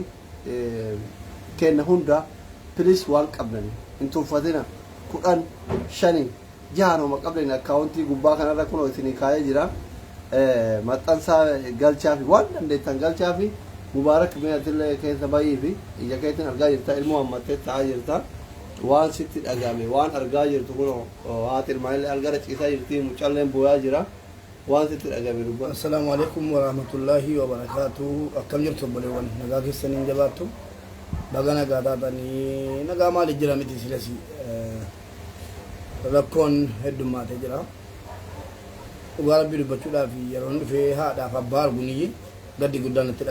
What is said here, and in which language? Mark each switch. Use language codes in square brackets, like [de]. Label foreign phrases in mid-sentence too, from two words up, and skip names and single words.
[om] kenna hunda pilis waan qabdani hin tuffatina 15 jaanoma qabdani akkaawuntii gubbaa kanarra kunoo isinii kaayee jira maxxansaa galchaa fi waan dandeettan galchaa fi mubaarak mi'atillee keessa baay'ee fi ija keetiin argaa jirta ilmoo hammattee ta'aa jirta waan sitti dhagame waan argaa jirtu kunoo haati ilmaanillee algara ciisaa jirti mucaalleen booyaa jira waan sitti dhagame dubba. [ar] السلام عليكم ورحمة الله وبركاته. [om] Akkam jirtu obboleewwan nagaa keessaniin jabaattu. Baga nagaa taatanii nagaa maali jira miti silasi rakkoon heddummaatee jira dhugaa rabbii dubbachuudhaaf yeroo dhufee haadhaaf abbaa arguuniyyi gaddi guddaan itti